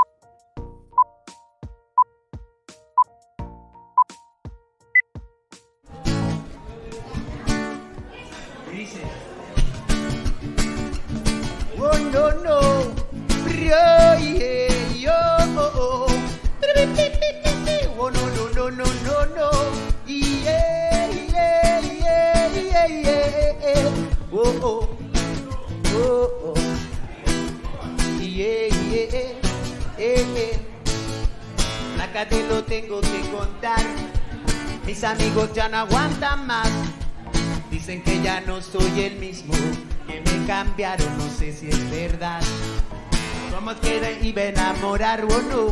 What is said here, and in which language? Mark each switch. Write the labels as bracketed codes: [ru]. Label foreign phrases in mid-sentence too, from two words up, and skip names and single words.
[en] Oh no no, yeah, yeah, oh, oh. Oh no no no no no no, yeah yeah yeah yeah yeah, oh oh oh oh, yeah yeah yeah. [es] Acá te lo tengo que contar, mis amigos ya no aguantan más, dicen que ya no soy el mismo, que me cambiaron, no sé si es verdad. ¿Cómo es que iba a enamorar o no?